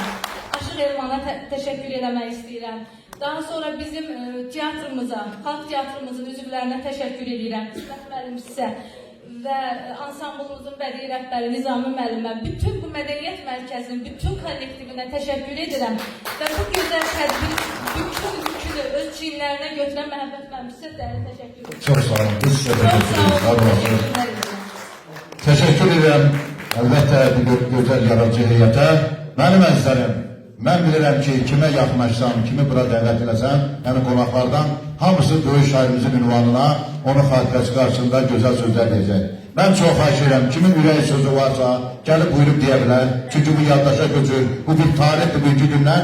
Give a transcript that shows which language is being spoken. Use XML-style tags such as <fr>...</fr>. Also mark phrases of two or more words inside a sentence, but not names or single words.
<az>Aşıq Elmana təşəkkür etmək istəyirəm. Daha sonra bizim teatrımıza, xalq teatrımızın üzvlərinə təşəkkür edirəm. İsmət müəllim sizə və ansamblımızın bədii rəhbəri Nizami müəllimə, bütün bu mədəniyyət mərkəzinin bütün kollektivinə təşəkkür edirəm və bu gözəl tədbir bütün yükünü öz çiynlərinə götürən Məhəbbət müəllim sizə dərin təşəkkür edirəm.</az> <tr>Çok sağ olun. Biz size</tr> <az>Çox</az> <tr>teşekkür</tr> <az>sağ olun.</az> <tr>ederiz. Teşekkür ederim. Elbette bir güzel yaratıcı heyete.</tr> <az>Benim əzizlərim, mən bilirəm ki, kimə yaxınlaşsam, kimi bura dəvət eləsəm, yəni qonaqlardan hamısı böyük şairimizin ünvanına, onun xatirəsi qarşısında gözəl sözlər deyəcək. Mən çox xahiş edirəm, kimin ürək sözü varsa, gəlib buyurub deyə bilər. Çünki bu yaddaşa köçür, bu bir tarixdir, bugünkü gündən.</az>